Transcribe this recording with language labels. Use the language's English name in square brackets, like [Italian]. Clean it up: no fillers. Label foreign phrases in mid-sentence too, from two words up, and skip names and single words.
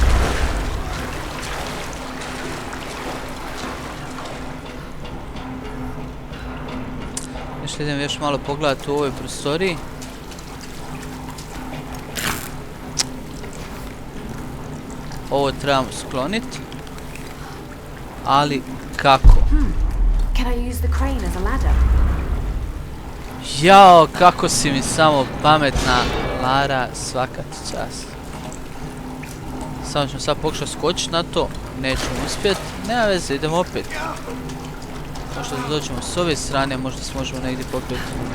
[Croatian] Idem još malo pogledati u ovoj prostoriji. Ovo trebamo skloniti. Ali kako? [English] Can I use the crane as a ladder? [Croatian] Jao, kako si mi samo pametna, Lara, svaka ti čast. Samo ćemo sad pokušati skočiti na to. Nećemo uspjeti. Nema veze, idemo opet. Možda da dođemo s ove strane, možda se možemo negdje popeti.